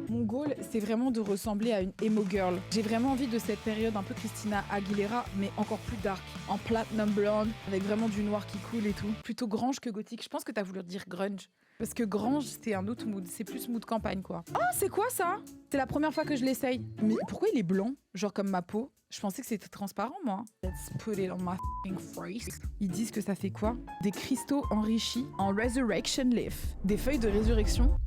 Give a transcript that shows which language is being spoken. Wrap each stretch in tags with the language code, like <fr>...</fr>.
<fr>Mon goal, c'est vraiment de ressembler à une emo girl. J'ai vraiment envie de cette période un peu Christina Aguilera, mais encore plus dark, en platinum blonde, avec vraiment du noir qui coule et tout. Plutôt grunge que gothique. Je pense que t'as voulu dire grunge. Parce que grunge, c'est un autre mood. C'est plus mood campagne, quoi. Oh, c'est quoi ça? C'est la première fois que je l'essaye. Mais pourquoi il est blanc? Genre comme ma peau? Je pensais que c'était transparent, moi.</fr> <en>Let's put it on my f***ing face.</en> <fr>Ils disent que ça fait quoi? Des cristaux enrichis en Resurrection Leaf. Des feuilles de résurrection.</fr>